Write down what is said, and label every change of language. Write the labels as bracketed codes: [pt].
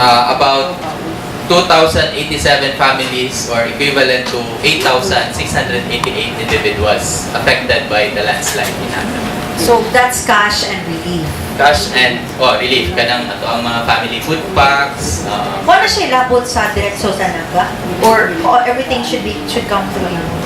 [en] about 2,087 families or equivalent to 8,688 individuals affected by the landslide in Aceh. So that's cash and relief. Cash and relief [ceb] kanang ato ang mga family food packs. Wala siya labot sa diretso sa naga? [en] Or everything should come through you?